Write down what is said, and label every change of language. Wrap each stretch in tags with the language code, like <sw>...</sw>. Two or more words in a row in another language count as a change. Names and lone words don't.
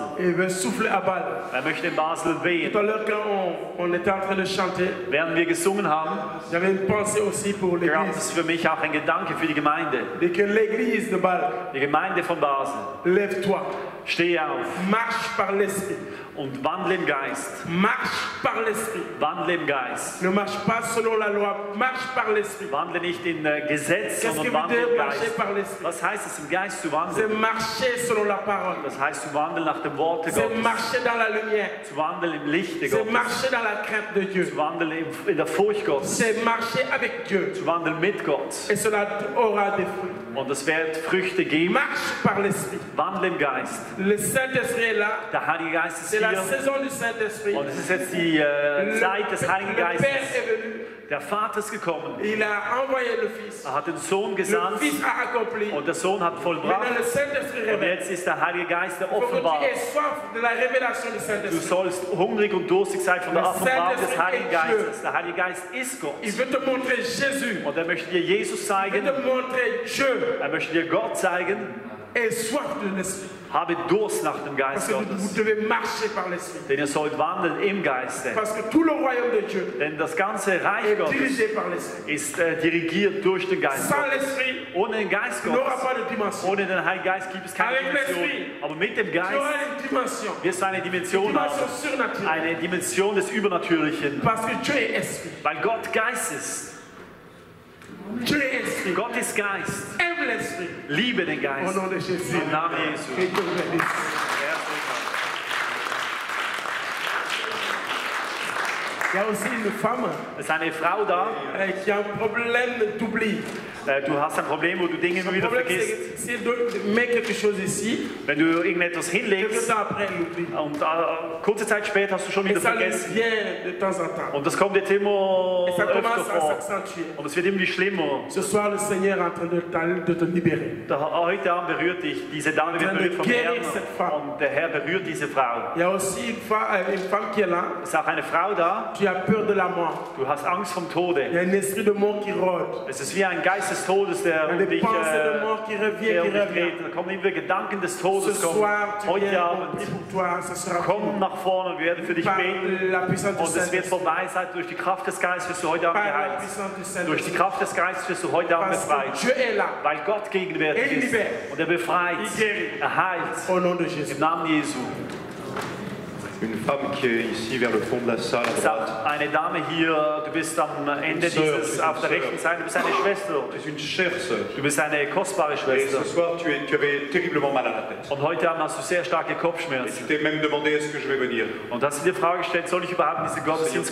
<de>Er möchte in Basel wehen. Während wir gesungen haben, gab es für mich auch ein Gedanke für die Gemeinde. Die Gemeinde von Basel. Steh auf. Und wandle im Geist.</de> <fr>Marche par l'esprit.</fr> <de>Wandle im Geist.</de> <fr>Ne marche pas selon la loi, marche par l'esprit.</fr> <de>Wandle nicht in Gesetz, sondern wandle im Geist. Was heißt es, im Geist zu wandeln?</de> <fr>C'est marcher selon la parole.</fr> <de>Das heißt zu wandeln nach dem Wort Gottes.</de> <fr>C'est marcher dans la lumière.</fr> <de>Zu wandeln im Lichte</de> <fr>C'est</fr> <de>Gottes.</de> <fr>marcher dans la crainte de Dieu.</fr> <de>Zu wandeln in der Furcht Gottes.</de> <fr>C'est marcher avec Dieu.</fr> <de>Zu wandeln mit Gott.</de> <fr>Et cela aura des fruits.</fr> <de>Und es wird Früchte geben.</de> <fr>Marche par l'esprit.</fr> <de>Wandle im Geist.</de> <fr>Le Saint-Esprit est là.</fr> <de>Der Heilige Geist ist</de> <fr>C'est la</fr> <de>hier.</de> <fr>saison du Saint-Esprit.</fr> <de>Und es ist jetzt die Zeit des Heiligen</de> <fr>Le Père</fr> <de>Geistes.</de> <fr>est venu.</fr> <de>Der Vater ist gekommen.</de> <fr>Il a envoyé le Fils.</fr> <de>Er hat den Sohn</de> <fr>Le</fr> <de>gesandt.</de> <fr>Fils a accompli.</fr> <de>Und der Sohn hat vollbracht.</de> <fr>Maintenant le Saint-Esprit</fr> <de>Und</de> <fr>révèle.</fr> <de>jetzt ist der Heilige Geist, der</de> <fr>Il faut que</fr> <de>offenbart.</de> <fr>tu aies soif de la révélation du</fr> <de>Du</de> <fr>Saint-Esprit.</fr> <de>sollst hungrig und durstig sein von der</de> <fr>Le</fr> <de>Offenbarung des</de> <fr>Saint-Esprit</fr> <de>Heiligen</de> <fr>est Dieu.</fr> <de>Geistes. Der Heilige Geist ist Gott.</de> <fr>Il veut te montrer Jésus.</fr> <de>Und er möchte dir Jesus</de> <fr>Il</fr> <de>zeigen.</de> <fr>veut te montrer Dieu.</fr> <de>Er möchte dir Gott zeigen.</de> <fr>Et soif de l'Esprit.</fr> <de>Habe Durst nach dem</de> <fr>Parce</fr> <de>Geist</de> <fr>que</fr> <de>Gottes.</de> <fr>vous devez marcher par l'Esprit.</fr> <de>Denn ihr sollt wandeln im Geiste.</de> <fr>Parce que tout le royaume de Dieu</fr> <de>Denn das ganze Reich</de> <fr>est</fr> <de>Gottes</de> <fr>dirigé par l'Esprit.</fr> <de>ist dirigiert durch den Geist</de> <fr>Sans</fr> <de>Gottes.</de> <fr>l'Esprit,</fr> <de>Ohne den Geist</de> <fr>il n'y aura</fr> <de>Gottes,</de> <fr>pas de dimension.</fr> <de>ohne den Heiligen Geist gibt es keine</de> <fr>Avec</fr> <de>Dimension.</de> <fr>l'Esprit,</fr> <de>Aber mit dem</de> <fr>Il y</fr> <de>Geist</de> <fr>aura une dimension.</fr> <de>wirst du eine Dimension</de> <fr>Dimension</fr> <de>haben.</de> <fr>surnaturelle.</fr> <de>Eine Dimension des Übernatürlichen.</de> <fr>Parce que Dieu est Esprit.</fr> <de>Weil Gott Geist ist.</de> <fr>Dieu est Esprit.</fr> <de>Gott ist Geist.</de> <fr>Aime l'Esprit.</fr> <de>Liebe den</de> <fr>Au</fr> <de>Geist.</de> <fr>nom de Jésus.</fr> <de>Im Namen Jesu.</de> <fr>Que Dieu vous bénisse. Il y a aussi une femme</fr> <de>Es ist eine Frau da.</de> <fr>qui a un problème d'oubli.</fr> <de>Du hast ein Problem, wo du Dinge immer</de> <fr>Le</fr> <de>wieder</de> <fr>problème,</fr> <de>vergisst.</de> <fr>c'est si tu mets quelque chose ici,</fr> <de>Wenn du irgendetwas</de> <fr>quelque</fr> <de>hinlegst</de> <fr>temps après, elle l'oublie.</fr> <de>und kurze Zeit später hast du schon</de> <fr>Et</fr> <de>wieder</de> <fr>ça lui</fr> <de>vergessen.</de> <fr>vient de temps en temps.</fr> <de>Und das kommt jetzt immer</de> <fr>Et ça</fr> <de>öfter</de> <fr>commence à</fr> <de>vor.</de> <fr>s'accentuer.</fr> <de>Und es wird irgendwie schlimmer.</de> <fr>Ce soir, le Seigneur est en train de te libérer.</fr> <de>Heute Abend berührt dich, diese Dame wird berührt vom Herrn und der Herr berührt diese Frau.</de> <fr>Il y a aussi une femme qui est là.</fr> <de>Es ist auch eine Frau da,</de> <fr>Tu as peur de la mort.</fr> <de>du hast Angst vom</de> <fr>Il y</fr> <de>Tode.</de> <fr>a un esprit de mort qui rôde.</fr> <de>Es ist wie ein Geist des Todes, der</de> <fr>Il y a</fr> <de>um</de> <fr>des</fr> <de>dich</de> <fr>pensées de mort qui reviennent, qui reviennent.</fr> <de>dreht. Da kommen immer Gedanken des</de> <fr>Ce</fr> <de>Todes. Kommen.</de> <fr>soir, tu</fr> <de>Heute</de> <fr>viens, on</fr> <de>Abend</de> <fr>prie pour toi, ce sera</fr> <de>komm nach vorne und wir werden für dich</de> <fr>par</fr> <de>beten.</de> <fr>la puissance du</fr> <de>Und es wird</de> <fr>Saint-Esprit.</fr> <de>vorbei sein. Durch die Kraft des Geistes wirst du heute Abend</de> <fr>Par la</fr> <de>geheilt.</de> <fr>puissance du</fr> <de>Durch</de> <fr>Saint-Esprit.</fr> <de>die Kraft des Geistes wirst du heute Abend</de> <fr>Parce</fr> <de>befreit.</de> <fr>que Dieu est là.</fr> <de>Weil Gott gegenwärtig</de> <fr>Et il</fr> <de>ist.</de> <fr>libère.</fr> <de>Und er befreit,</de> <fr>Il guérit.</fr> <de>er heilt.</de> <fr>Au nom de Jésus.</fr> <de>Im Namen Jesu.</de> <fr>Une femme qui est ici vers le fond de la salle à droite.</fr> <de>Sagt eine Dame hier, du bist am Ende dieses, auf der rechten Seite, du bist eine Schwester.</de> <fr>Tu es une chère sœur.</fr> <de>Du bist eine kostbare</de> <fr>Et</fr> <de>Schwester.</de> <fr>ce soir, tu avais terriblement mal à la tête.</fr> <de>Und heute Abend hast du sehr starke</de> <fr>Et tu</fr> <de>Kopfschmerzen.</de> <fr>t'es même demandé est-ce que je vais venir.</fr> <de>Und hast dir die Frage gestellt, soll ich überhaupt in diese</de> <fr>Seigneur</fr> <de>Gottesdienst</de>